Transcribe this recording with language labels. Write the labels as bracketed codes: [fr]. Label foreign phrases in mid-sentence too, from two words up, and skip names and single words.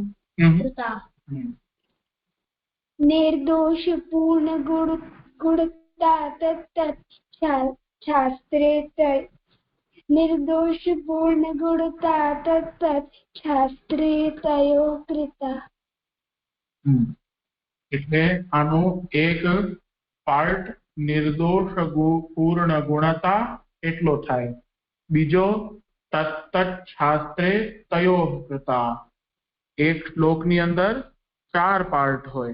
[sa] निर्दोष पूर्ण गुणता तत्तत् शास्त्रे निर्दोष पूर्ण गुणता तत्तत् शास्त्रे तयोः कृता. [gu] એટલે આનો એક પાર્ટ [sa] નિર્દોષ પૂર્ણ ગુણતા [gu] એટલો થાય, બીજો [sa] તત્તत् શાસ્ત્રે તયોઃ કૃતા. [gu] એક શ્લોકની અંદર 4 પાર્ટ હોય.